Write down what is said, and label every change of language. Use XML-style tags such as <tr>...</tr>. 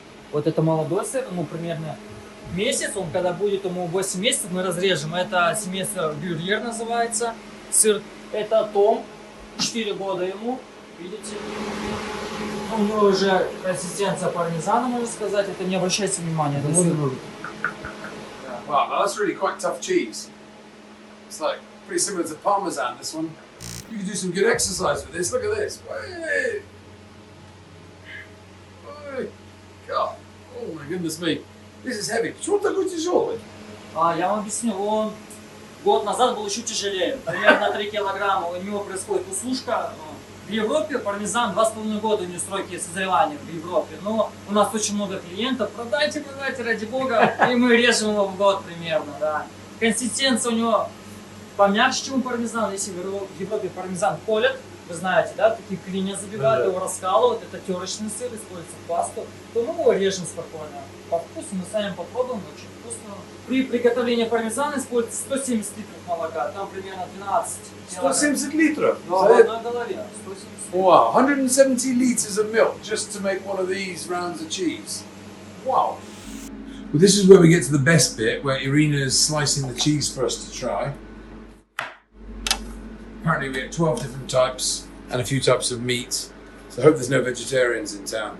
<ru>Вот это молодой сыр, ему примерно месяц. Он когда будет ему 8 месяцев, мы разрежем. Это семейство бюрьер называется. Сыр это том. 4 года ему, видите? У него уже консистенция пармезана, можно сказать. Это не обращайте внимания.</ru> <en>Wow, that's really quite tough cheese. It's like pretty similar to Parmesan, this one. You can do some good exercise with this. Look at this. Hey. Hey. God. Oh my goodness me. This is heavy.</en> <ru>Почему он такой тяжелый? Я вам объясню. Он год назад был еще тяжелее. Примерно 3 килограмма. У него происходит усушка. В Европе пармезан 2,5 года у него сроки созревания в Европе. Но у нас очень много клиентов. Продайте, ради бога. И мы режем его в год примерно. Да. Консистенция у него помягче, чем у пармезана. Если в Европе пармезан колят, вы знаете, да, такие клинья забивают, его раскалывают. Это терочный сыр, используется пасту. То мы его режем спокойно. По вкусу мы сами попробуем, очень вкусно. При приготовлении пармезана используется 170 литров молока, там примерно 12 килограмм. 170 литров? Да, в одной голове. 170 литров.</ru> <en>Wow, 170 liters of milk just to make one of these rounds of cheese. Wow. Well, this is where we get to the best bit, where Irina is slicing the cheese for us to try. Apparently we get 12 different types and a few types of meat. So I hope there's no vegetarians in town.</en>